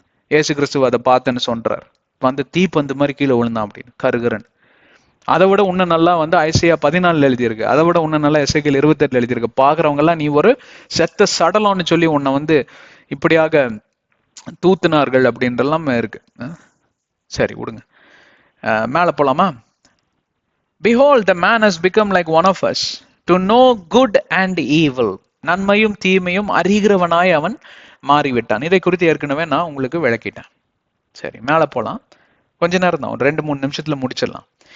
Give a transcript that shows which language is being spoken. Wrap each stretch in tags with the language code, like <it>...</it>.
<ta>ஏசு கிறிஸ்துவ அதை பார்த்தேன்னு சொல்றார். தீப்பந்து மாதிரி கீழே விழுந்தான் அப்படின்னு, கருகரன். அதை விட இன்னும் நல்லா ஐசையா 14 எழுதியிருக்கு. அதை விட இன்னும் நல்லா எசேக்கியேல் 28 எழுதியிருக்கு. பாக்குறவங்க எல்லாம் நீ ஒரு செத்த சடலம்னு சொல்லி உன்னை இப்படியாக தூத்துனார்கள் அப்படின்றலாம் இருக்கு. சரி விடுங்க, மேல போலாமா?</ta> <en>Behold, the man has become like one of us, to know good and evil.</en> <ta>நன்மையும் தீமையும் அறிகிறவனாய் அவன் மாறிவிட்டான். இதை குறித்து ஏற்கனவே நான் உங்களுக்கு விளக்கிட்டேன். சரி, மேல போலாம். கொஞ்ச நேரம் தான், 2-3 நிமிஷத்துல முடிச்சிடலாம்.</ta>